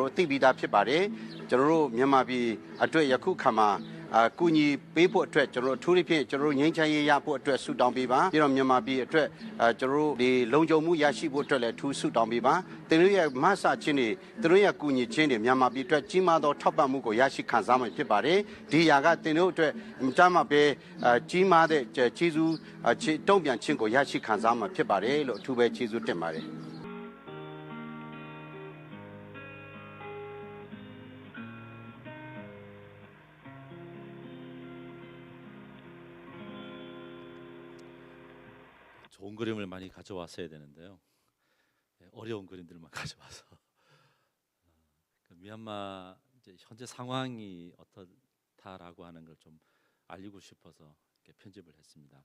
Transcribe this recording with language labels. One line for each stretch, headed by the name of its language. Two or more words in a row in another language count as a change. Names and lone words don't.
Burmese: တော်တို့သိပြီးသားဖြစ်ပါတယ်ကျွန်တော်တို့မြန်မာပြည်အတွက်ယခုခါမှာကူညီပေးဖို့အတွက်ကျွန်တော်တို့အထူးသဖြင့်ကျွန်တော်တို့ငြိမ်းချမ်းရေးရဖို့အတွက်ဆုတောင်းပေးပါပြီးတော့မြန်မာပြည်အတွက်ကျွန်တော်တို့ဒီလုံခြုံမှုရရှိဖို့အတွက်လည်းထူးဆုတောင်းပေးပါသူတို့ရဲ့မဆာချင်းတွေသူတို့ရဲ့ကူညီချင်းတွေမြန်မာပြည်အတွက်ကြီးမားသောထောက်ပံ့မှုကိုရရှိခံစားမှဖြစ်ပါတယ်ဒီຢာကသူတို့အတွက်အကြမ်းမပဲကြီးမားတဲ့ကျေးဇူးတုံ့ပြန်ခြင်းကိုရရှိခံစားမှဖြစ်ပါတယ်လို့အထူးပဲကျေးဇူးတင်ပါတယ်
Korean: 좋은 그림을 많이 가져왔어야 되는데요. 어려운 그림들만 가져와서 미얀마 이제 현재 상황이 어떻다라고 하는 걸 좀 알리고 싶어서 이렇게 편집을 했습니다.